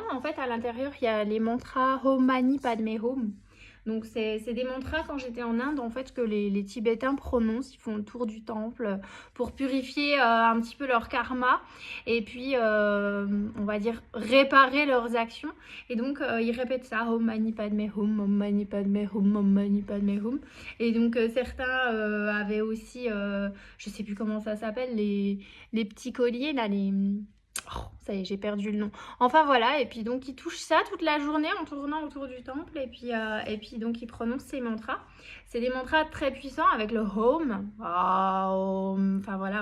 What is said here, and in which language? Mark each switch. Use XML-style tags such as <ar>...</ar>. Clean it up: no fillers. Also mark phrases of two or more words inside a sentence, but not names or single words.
<fr>En fait, à l'intérieur, il y a les mantras</fr> <sa>ॐ मणि पद्मे हूँ.</sa> <fr>Donc, c'est des mantras quand j'étais en Inde, en fait, que les Tibétains prononcent. Ils font le tour du temple pour purifier un petit peu leur karma et puis, on va dire, réparer leurs actions. Et donc, ils répètent ça</fr> <sa>ॐ मणि पद्मे हूँ, ॐ मणि पद्मे हूँ, ॐ मणि पद्मे हूँ.</sa> <fr>Et donc, certains avaient aussi, je ne sais plus comment ça s'appelle, les petits colliers là, oh, ça y est, j'ai perdu le nom. Enfin voilà, et puis donc il touche ça toute la journée en tournant autour du temple, et puis donc il prononce ces mantras. C'est des mantras très puissants avec le home, enfin voilà.</fr>